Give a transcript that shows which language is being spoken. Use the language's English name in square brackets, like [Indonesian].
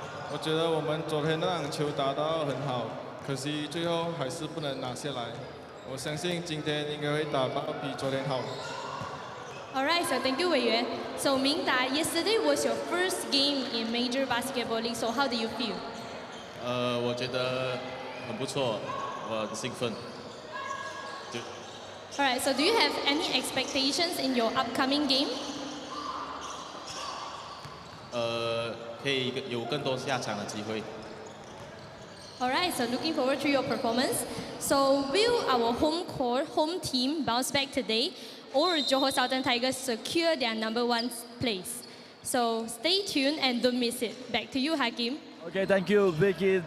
[Chinese] 我觉得我们昨天那场球打得很好，可惜最后还是不能拿下来。我相信今天应该会打得比昨天好。 [English] Alright, so thank you, Wei Yuan. So Ming Da, yesterday was your first game in Major Basketball League. So how do you feel? [Chinese] 我觉得很不错，我很兴奋。 [English] Alright, so do you have any expectations in your upcoming game? [Chinese] 可以有更多下场的机会。 [English] Alright, so looking forward to your performance. So will our home team bounce back today, or Johor Southern Tigers secure their #1 place? So stay tuned and don't miss it. Back to you, Hakim. Okay, thank you, Vicky.